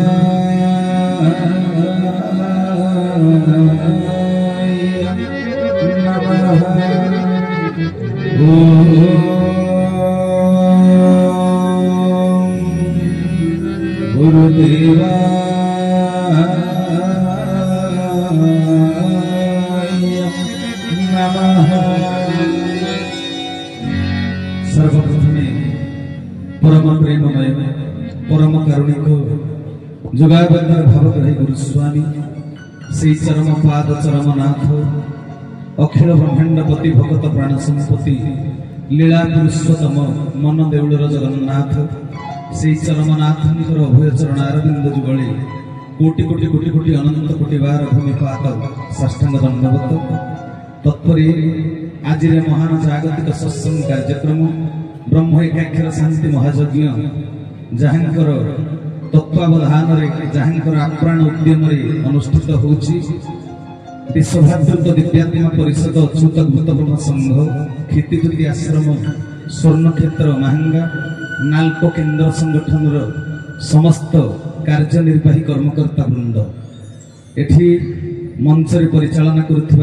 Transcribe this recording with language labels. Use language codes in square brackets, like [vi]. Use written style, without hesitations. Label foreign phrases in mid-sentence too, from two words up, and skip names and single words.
[or] ଗୁରୁଦେବା ସର୍ବପ୍ରଥମେ ପରମ ପ୍ରେମମୟ ପରମ କାରୁଣିକ ଯୁଗାବନ୍ଧର ଭାବଗ୍ରାହୀ ଗୁରୁସ୍ୱାମୀ ଶ୍ରୀ ଚରମ ପାଦ ଚରମ ନାଥ ଅଖିଳ ବ୍ରହ୍ମାଣ୍ଡପତି ଭଗତ ପ୍ରାଣ ସମ୍ପତ୍ତି ଲୀଳା ପୁରୁଷୋତ୍ତମ ମନ ଦେଉଳର ଜଗନ୍ନାଥ ଶ୍ରୀ ଚରମନାଥଙ୍କର ଅଭୟ ଚରଣ ଅରବିନ୍ଦ ଯୁଗଳେ କୋଟି କୋଟି କୋଟି କୋଟି ଅନନ୍ତ କୋଟି ବାର ଭୂମିପାତ ସାଷ୍ଟାଙ୍ଗ ଦଣ୍ଡବତ ତତ୍ପରେ ଆଜ ମହାନ ଜାଗତିକ ସତ୍ସଙ୍ଗ କାର୍ଯ୍ୟକ୍ରମ ବ୍ରହ୍ମ ଏକାକ୍ଷର ଶାନ୍ତି ମହାଯଜ୍ଞ ଯାହାଙ୍କର ତତ୍ତ୍ୱାବଧାନ ଯାହାଙ୍କର ଆପ୍ରାଣ ଉଦ୍ୟମ ଅନୁଷ୍ଠିତ ହେଉଛି ବିଶ୍ୱଭ୍ରାତୃତ୍ୱ ଦିବ୍ୟାତ୍ମା ପରିଷଦ ଅଚ୍ୟୁତ ଭୂତବ୍ରହ୍ମ ସଂଘ କ୍ଷିତିଜ୍ୟୋତି ଆଶ୍ରମ ସ୍ୱର୍ଣ୍ଣକ୍ଷେତ୍ର ମହଙ୍ଗା ନାଲକୋ କେନ୍ଦ୍ର ସଂଗଠନ ସମସ୍ତ କାର୍ଯ୍ୟନିର୍ବାହୀ କର୍ମକର୍ତ୍ତା ବୃନ୍ଦ ଏଠି ମଞ୍ଚରି ପରିଚାଳନା କରୁଥିବା